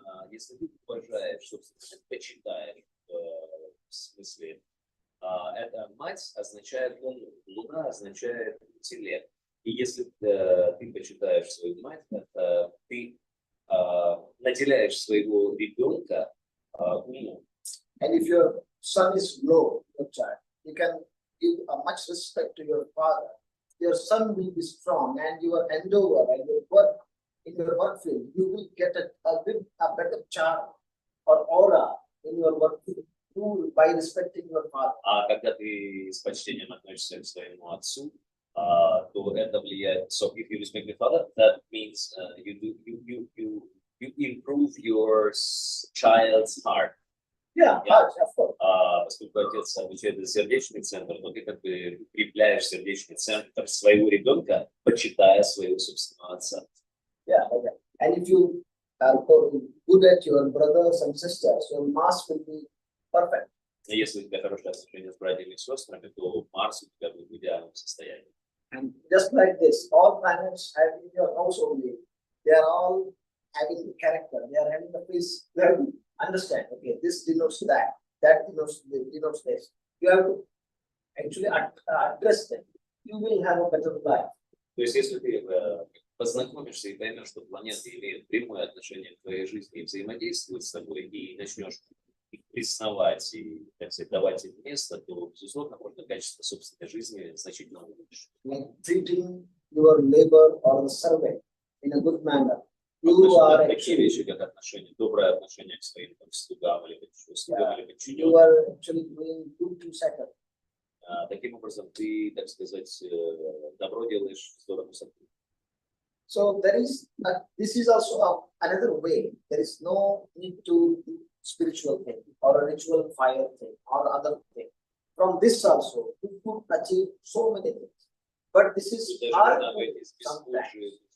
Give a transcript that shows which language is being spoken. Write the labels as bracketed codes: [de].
[ru] Если ты уважаешь, собственно, почитаешь, в смысле, это мать означает Луну, Луна означает интеллект. И если ты почитаешь свою мать, это ты наделяешь своего ребенка умом. [en] And if your son is low, your child, you can give a much respect to your father. Your son will be strong, and your endeavor and your work in your work field, you will get a better charm or aura in your work field by respecting your father. [ru] А когда ты с почтением относишься к своему отцу, то это влияет. [en] So if you respect your father, that means you improve your child's heart. Yeah, of course. [ru] Поскольку отец обучает за сердечный центр, то ты как бы укрепляешь сердечный центр своего ребенка, почитая своего собственного отца. [en] Yeah, okay. And if you are good at your brothers and sisters, your mass will be perfect. [ru] И если у тебя хорошие отношения с братьями и сестрами, то Марс у тебя будет в идеальном состоянии. [en] And just like this, all planets have in your house only. They are all having the character. They are having the face. You have to understand. Okay, this denotes that. That denotes this. You have to actually address them. You will have a better life. [ru] То есть, если ты познакомишься и поймешь, что планеты имеют прямое отношение к твоей жизни и взаимодействуют с тобой, и начнешь их признавать и, так сказать, давать им место, то, безусловно, можно качество собственной жизни значительно улучшить. [en] Like treating your labor or the servant in a good manner. You are [ru] такие вещи, как отношение, доброе отношение к своим слугам или подчиненным. [en] You are actually doing good to second. [ru] Таким образом, ты, так сказать, добро делаешь в сторону сотрудника. [en] So there is this is also another way. There is no need to do spiritual thing or a ritual fire thing or other thing. From this also, you could achieve so many things. But this is hard sometimes.